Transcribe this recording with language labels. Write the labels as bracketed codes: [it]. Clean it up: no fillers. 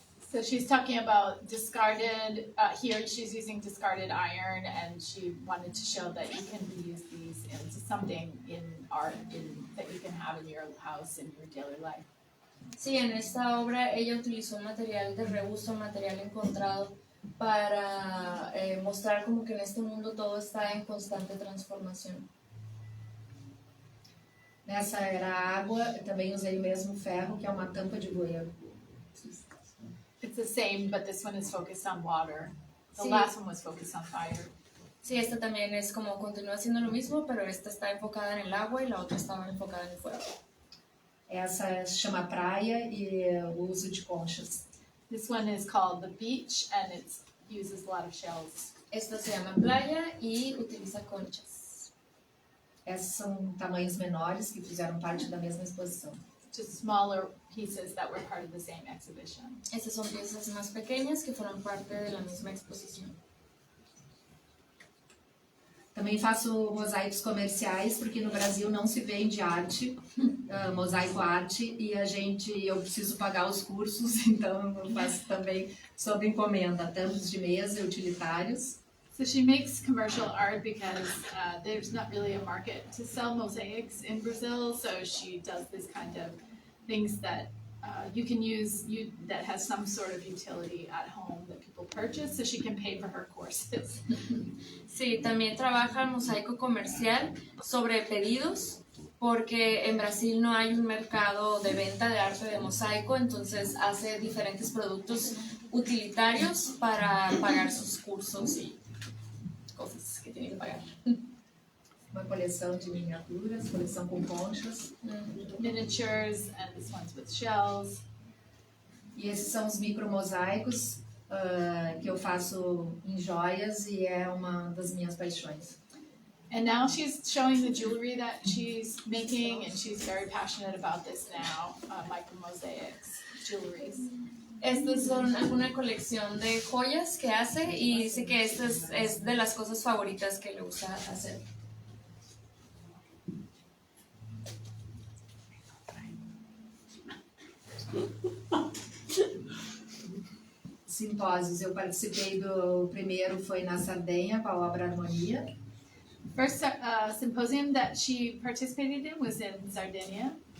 [en] So she's talking about discarded, here she's using discarded iron, and she wanted to show that you can reuse these into something in art that you can have in your house, in your daily life. [es] Sí, en esta obra ella utilizó material de reuso, material encontrado, para mostrar como que en este mundo todo está en constante transformación. [pt] Nessa era água, eu também usei o mesmo ferro, que é uma tampa de bueiro. [en] It's the same, but this one is focused on water. The [es] Sí. [en] last one was focused on fire. [es] Sí, esta también es como continúa siendo lo mismo, pero esta está enfocada en el agua y la otra estaba enfocada en el fuego. [pt] Essa se chama Praia e o uso de conchas. [en] This one is called the beach, and it uses a lot of shells. [es] Esta se llama Playa y utiliza conchas. [pt] Esses são tamanhos menores que fizeram parte da mesma exposição. [en] Just smaller pieces that were part of the same exhibition. [es] Estas son piezas más pequeñas que fueron parte de la misma exposición. [pt] Também faço mosaicos comerciais, porque no Brasil não se vende arte, mosaico arte, e eu preciso pagar os cursos, então eu faço também sob encomenda, tampos de mesa e utilitários. [en] So she makes commercial art because there's not really a market to sell mosaics in Brazil, so she does this kind of things that you can use that has some sort of utility at home that people purchase, so she can pay for her courses. [es] Sí, también trabaja mosaico comercial sobre pedidos, porque en Brasil no hay un mercado de venta de arte de mosaico, entonces hace diferentes productos utilitarios para pagar sus cursos y cosas que tiene que pagar. [pt] Uma coleção de miniaturas, coleção com conchas. [en] Miniatures, and this one's with shells. [pt] E esses são os micromosaicos que eu faço em joias e é uma das minhas paixões. [en] And now she's showing the jewelry that she's making, and she's very passionate about this now, micromosaics, jewelries. [es] Estas son una colección de joyas que hace y dice que esta es de las cosas favoritas que le gusta hacer. [pt] Simpósios, eu participei do primeiro, foi na Sardenha, com a obra Harmonia. [en] First symposium that she participated in was in Sardinia.